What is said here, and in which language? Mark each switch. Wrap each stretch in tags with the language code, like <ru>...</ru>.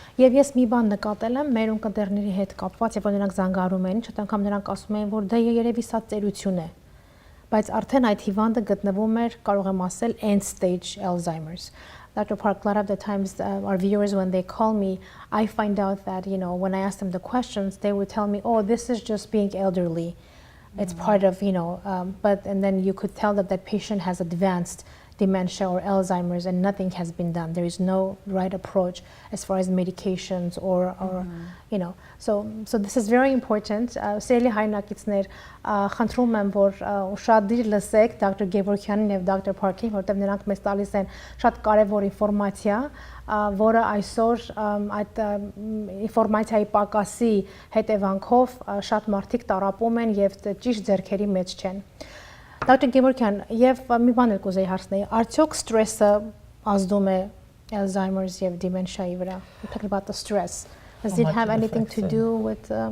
<hy>Եվ ես մի բան նկատել եմ մեր ունկնդիրների հետ կապված, երբ որ նրանք զանգարում են, շատ անգամ նրանք ասում են, որ դա երևի սա ծերություն է։ Բայց արդեն այդ հիվանդը գտնվում էր, կարող եմ ասել,</hy> <en>end stage Alzheimer's. Dr. Park, a lot of the times our viewers, when they call me, I find out that, when I ask them the questions, they would tell me, oh, this is just being elderly. It's part of, and then you could tell that that patient has advanced dementia or Alzheimer's and nothing has been done. There is no right approach as far as medications or so this is very important.</en> <hy>Սիրելի հայրենակիցներ, խնդրում եմ, որ ուշադիր լսեք Dr. Gevorkyanին եւ Dr. Park-ին, որտեղ նրանք մեզ տալիս են շատ կարեւոր ինֆորմացիա, որը այսօր այդ ինֆորմացիայի պակասի հետևանքով շատ մարդիկ տառապում են եւ ճիշտ ձեռքերի մեջ չեն։ Dr. Gevorkyan, եւ մի բան էլ կուզեի հարցնել, արդյոք սթրեսը ազդում է Alzheimer's եւ dementia-ի վրա?</hy> <en>We're talking about the stress. Does it have anything to do with</en>